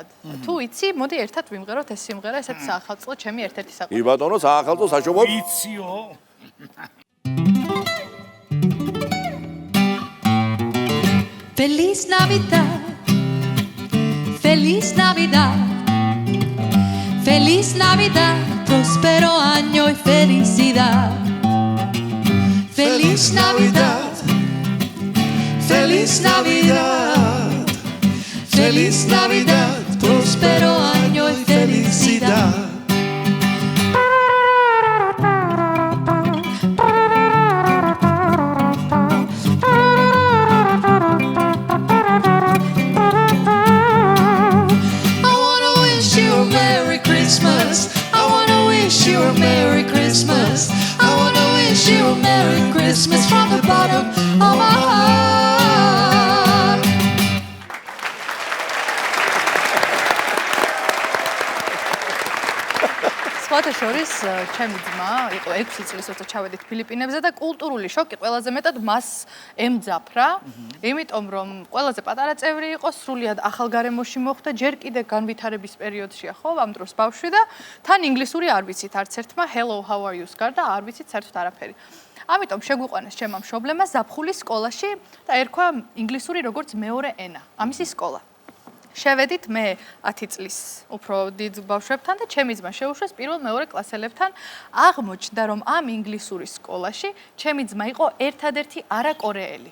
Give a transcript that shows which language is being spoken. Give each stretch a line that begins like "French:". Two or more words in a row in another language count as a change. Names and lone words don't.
Georgian: თუ იცი, მოდი ერთად ვიმღეროთ ეს სიმღერა, ესეც საახალწლო ჩემი ერთ-ერთი საყვარელი. კი ბატონო, საახალწლო საჩუქრად. ვიციო.
Spanish: Feliz Navidad. Feliz Navidad. Feliz Navidad. Próspero año y felicidad. Feliz Navidad. Feliz Navidad. Feliz Navidad. Próspero año y felicidad.
English: I wanna wish you a Merry Christmas. I wanna wish you a Merry Christmas. I wanna wish you a Merry Christmas from the bottom of my heart.
Georgian: სხვათა შორის ჩემი ძმა იყო 6 წლის როცა ჩავედით ფილიპინებზე და კულტურული შოკი ყველაზე მეტად მას ემძაფრა, იმიტომ რომ ყველაზე პატარა წევრი იყო, სრულიად ახალ გარემოში მოხვდა, ჯერ კიდე განვითარების პერიოდშია, ხო, ამ დროს ბავშვი და თან ინგლისური არ ვიცით არც ერთმა
English: hello how are you-
Georgian: ს გარდა არ ვიცით საერთოდ არაფერი. ამიტომ შეგვიყვანეს ჩემმა მშობლებმა ზაფხულის სკოლაში და ერქვა ინგლისური როგორც მეორე ენა, ამისი სკოლა. შევედით მე 10 წლის უფრო დიდ ბავშვებთან და ჩემი ძმა შეუშვეს პირველ-მეორე კლასელებთან. აღმოჩნდა, რომ ამ ინგლისური სკოლაში ჩემი ძმა იყო ერთადერთი არაკორეელი.